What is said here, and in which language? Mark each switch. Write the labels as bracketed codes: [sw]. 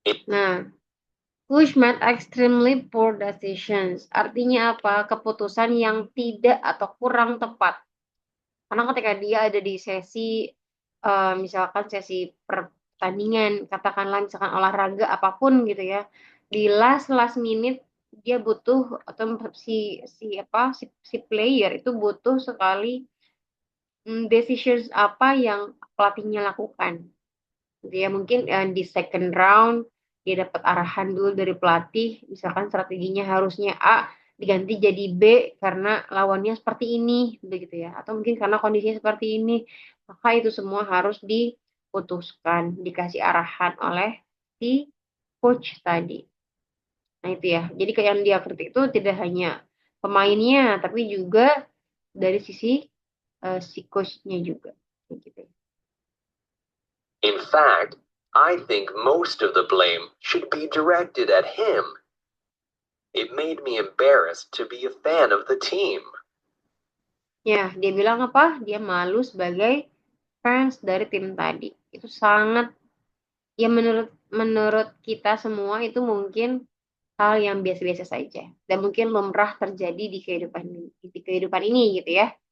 [en] Nah, coach made extremely poor decisions. [id] Artinya apa? Keputusan yang tidak atau kurang tepat. Karena ketika dia ada di sesi, misalkan sesi pertandingan, katakanlah misalkan olahraga apapun gitu ya, di [en] last minute [id] dia butuh atau si player itu butuh sekali decisions apa yang pelatihnya lakukan. Dia mungkin di [en] second round [id] dia dapat arahan dulu dari pelatih, misalkan strateginya harusnya A diganti jadi B karena lawannya seperti ini, begitu ya. Atau mungkin karena kondisinya seperti ini, maka itu semua harus diputuskan, dikasih arahan oleh si coach tadi. Nah itu ya. Jadi kayak yang dia kritik itu tidak hanya pemainnya, tapi juga dari sisi si coachnya juga. Gitu. [en] In fact, I think most of the blame should be directed at him. It made me embarrassed to be a fan of the team. [id] Ya, dia bilang apa? Dia malu sebagai fans dari tim tadi. Itu sangat, ya menurut kita semua itu mungkin hal yang biasa-biasa saja. Dan mungkin lumrah terjadi di kehidupan ini gitu ya.